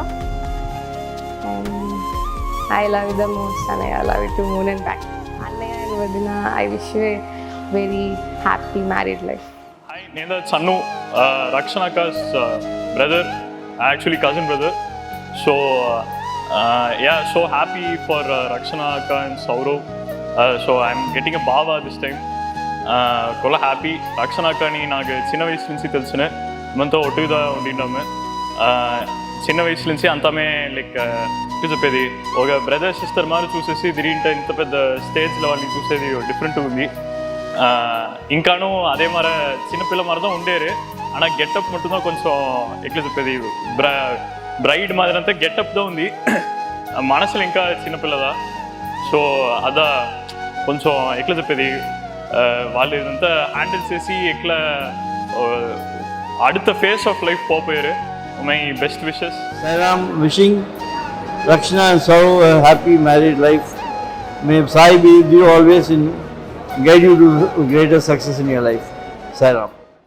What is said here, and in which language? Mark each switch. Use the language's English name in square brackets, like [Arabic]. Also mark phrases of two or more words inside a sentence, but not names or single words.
[English] And I love the most అన్నయ్య, I love you to moon and back. అన్నయ్య and వదిన, I wish you very happy married life. [Telugu] హాయ్, నేను సన్ను, రక్షణ అక్క's బ్రదర్, [English] actually cousin brother. సో so happy for Rakshana Akka and Saurav. So I'm getting a Bava this time. Kolla happy. [Telugu] Rakshana Akka ni నాకు చిన్న వయసు నుంచి తెలిసిన, మనతో ఒట్టుగా ఉండినాము. చిన్న వయసు నుంచి అంతమే లైక్ చెప్పేది ఒక [English] brother sister [Telugu] మారు చూసేసి తిరిగింటే ఇంత పెద్ద స్టేజ్లో వాళ్ళని చూసేది డిఫరెంట్ ఉంది. ఇంకాను అదే మరి చిన్నపిల్ల మరదా ఉండేరు. [Tamil] ஆனால் கெட்டப் மட்டும்தான் கொஞ்சம் [Telugu] ఎట్లా చెప్పేది బ్రైడ్ మాదిరంతా గెటప్తో ఉంది, మనసులో ఇంకా చిన్నపిల్లదా. సో అదా కొంచెం ఎట్లా చెప్పేది వాళ్ళు ఇదంతా హ్యాండిల్ చేసి ఎట్లా அடுத்த [English] phase of life [Telugu] పోయారు. [English] My best wishes. Sairam wishing Rakshana and Saurav a happy married life. May Sai be with you always and guide you to greater success in your life. Sairam.